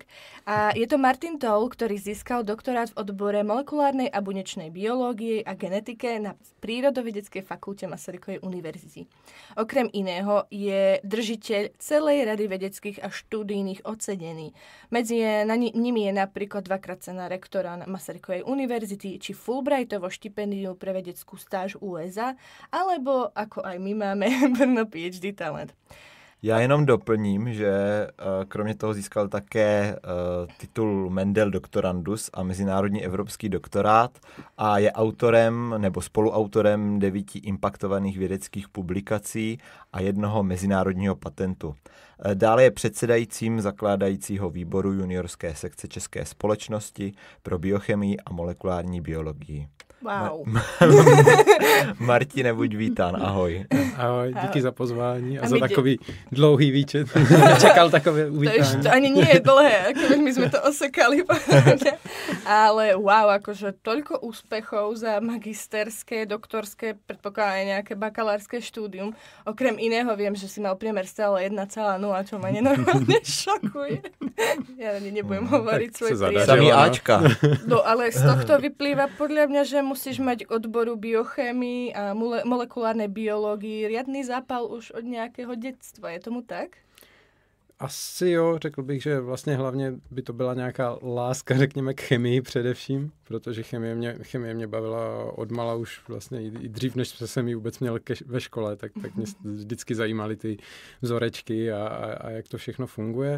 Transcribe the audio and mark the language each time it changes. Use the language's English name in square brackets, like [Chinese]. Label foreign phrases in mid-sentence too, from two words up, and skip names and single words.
[Slovak] A je to Martin Toll, ktorý získal doktorát v odbore molekulárnej a bunečnej biológie a genetike na Prírodovedeckej fakulte Masarykovej univerzity. Okrem iného je držiteľ celej rady vedeckých a študijných ocenení. Medzi nimi je napríklad dvakrát cena rektora na Masarykovej univerzity či Fulbrightovo štipendium pre vedeckú stáž USA, alebo ako aj my máme Brno PhD talent. [Czech] Já jenom doplním, že kromě toho získal také titul Mendel Doctorandus a mezinárodní evropský doktorát a je autorem nebo spoluautorem 9 impaktovaných vědeckých publikací a 1 mezinárodního patentu. Dále je předsedajícím zakládajícího výboru juniorské sekce České společnosti pro biochemii a molekulární biologii. Wow. Martine, buď vítán, ahoj. Ahoj, díky za pozvání a za takový dlouhý výčet. Čakal takové uvítání. [Slovak] To ani nie je dlhé, ako my sme to osekali. Ale wow, akože toľko úspechov za magisterské, doktorské, predpokladám aj nejaké bakalárske štúdium. Okrem iného viem, že si mal priemer stále 1,0, čo ma nenormálne šokuje. Ja nebudem hovoriť svoj priemer. Samý Ačka. No ale z tohto vyplýva podľa mňa, že musíš mať k odboru biochémii a molekulárnej biológii riadny zápal už od [Czech] nějakého dětstva. [Slovak] Je tomu tak? [Czech] Asi jo, řekl bych, že vlastně hlavně by to byla nějaká láska, řekněme, k chemii především, protože chemie mě bavila odmala už vlastně i dřív, než jsem ji vůbec měl ve škole, tak mě vždycky zajímaly ty vzorečky a jak to všechno funguje.